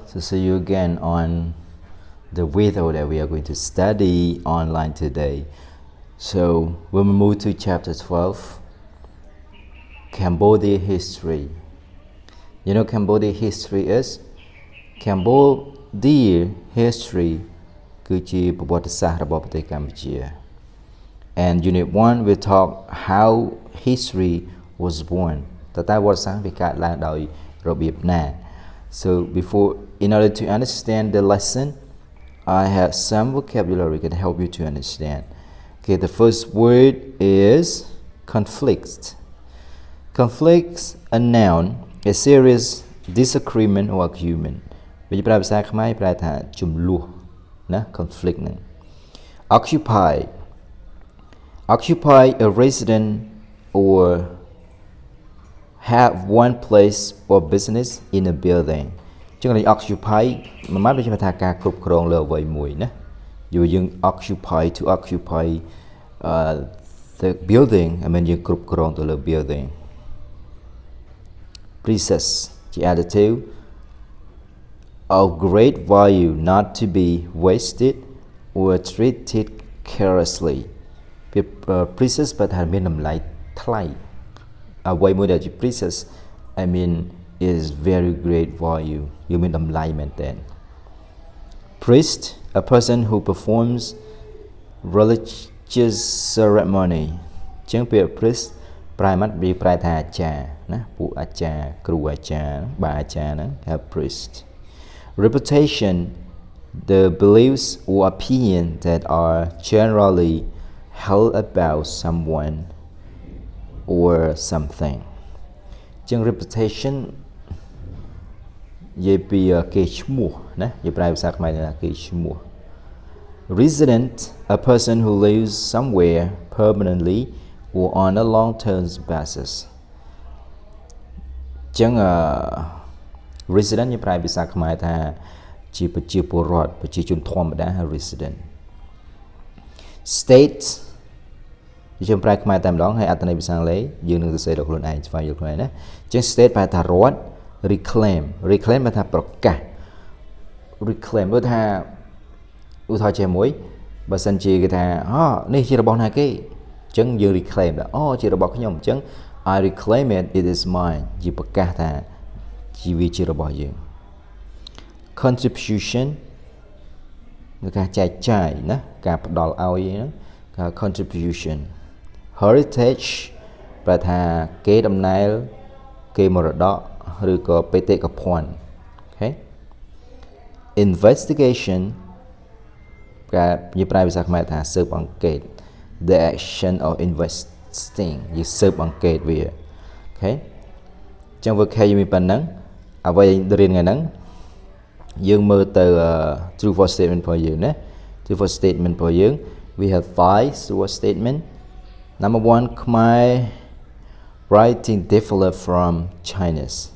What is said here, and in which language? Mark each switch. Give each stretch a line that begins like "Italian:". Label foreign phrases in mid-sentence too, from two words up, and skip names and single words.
English: To see you again on the video that we are going to study online today. So when we move to chapter 12, Cambodia history. You know Cambodia history is Cambodia history
Khmer: គឺជាប្រវត្តិសាស្ត្ររបស់ប្រទេសកម្ពុជា
English: And unit 1 will talk how history was born
Khmer: តើវត្តសាស្ត្រវាកើតឡើងដោយរបៀបណា
English: So in order to understand the lesson, I have some vocabulary can help you to understand. Okay, the first word is conflict. Conflicts, a noun, a serious disagreement or argument.
Khmer: វាប្រើភាសាខ្មែរប្រើថាចំនួនណា conflict ហ្នឹង
English: occupy a resident or have one place or business in a building
Khmer: ចឹង occupy មួយម៉ាត់ដូចជាថាការគ្រប់គ្រងលើអ្វីមួយណាយើង
English: occupy to occupy the building I mean
Khmer: យើងគ្រប់គ្រងទៅលើ building
English: precious ជា adjective of great value not to be wasted or treated carelessly precious
Khmer: បើថាមានតម្លៃថ្លៃអ្វីមួយ ដែលជា
English: precious I mean is very great value
Khmer: យើងមានតម្លៃមែនទែន
English: priest a person who performs religious ceremony
Khmer: ចឹងពាក្យ
English: priest
Khmer: ប្រែមកវាប្រែថាអាចារ្យណាពួកអាចារ្យគ្រូអាចារ្យបាទអាចារ្យហ្នឹងហៅ
English: priest reputation the beliefs or opinion that are generally held about someone or something ចឹង reputation
Khmer: និយាយពីគេឈ្មោះណានិយាយប្រើភាសាខ្មែរថាគេឈ្មោះ
English: resident a person who lives somewhere permanently or on a long-term basis
Khmer: ចឹងresident និយាយប្រើភាសាខ្មែរថាជាប្រជាពលរដ្ឋប្រជាជនធម្មតា resident state យើងប្រើខ្មែរតែម្ដងហើយអត្ថន័យភាសាអង់គ្លេសយើងនឹងសរសេរដល់ខ្លួនឯងស្វែងយល់ខ្លួនឯងណាអញ្ចឹង state ប្រែថារដ្ឋ reclaim ប្រែថាប្រកាស reclaim ដូចថាឧទាហរណ៍ជាមួយបើសិនជាគេថានេះជារបស់ណាគេអញ្ចឹងយើង reclaim ថាជារបស់ខ្ញុំអញ្ចឹង
English: I reclaim it is mine
Khmer: ជាប្រកាសថាជាវាជារបស់យើង contribution គឺការចែកចាយណាការផ្ដល់ឲ្យហ្នឹងគេ contribution heritage ប្រែថាគេដំណើរគេមរតកឬក៏បេតិកភណ្ឌ Okay investigation ការនិយាយប្រើភាសាខ្មែរថាស៊ើបអង្កេត
English: the action of investing
Khmer: យើងស៊ើបអង្កេតវា Okay អញ្ចឹង vocab មានប៉ុណ្ណឹងអ្វីរៀនថ្ងៃហ្នឹងយើងមើលទៅ
English: true false statement
Khmer: របស់យើងណា
English: true false statement
Khmer: របស់យើង
English: we have 5 true false statement number 1 Khmer writing differ from Chinese